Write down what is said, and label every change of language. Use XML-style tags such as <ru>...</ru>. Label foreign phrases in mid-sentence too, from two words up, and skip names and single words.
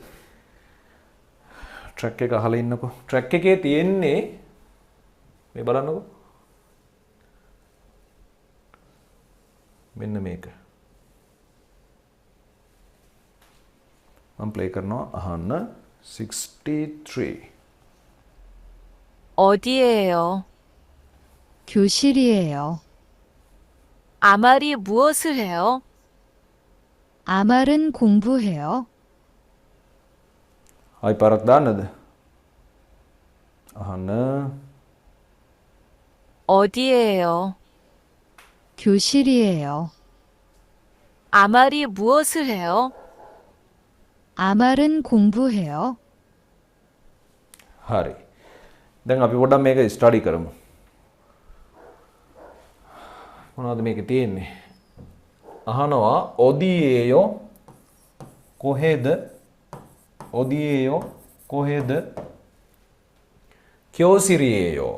<si>ට්‍රැක් එක අහලා ඉන්නකෝ. ට්‍රැක් එකේ තියෙන්නේ මේ බලන්නකෝ. මෙන්න මේක. මම ප්ලේ කරනවා අහන්න 63.</si> <ko>어디예요? 교실이에요. 아말이 무엇을 해요? 아말은 공부해요.</ko> <si>ආයි පාරක් දාන්නද? අහන්න</si> <ko>어디예요? 교실이에요. 아말이 무엇을 해요? 아말은 공부해요.</ko> <si>හරි. දැන් අපි පොඩ්ඩක් මේක ස්ටඩි කරමු. මොනවද මේකේ තියෙන්නේ? අහනවා ඔදියේයෝ කොහෙද? ඔදියේයෝ කොහෙද? කියෝසිරියේයෝ.</si>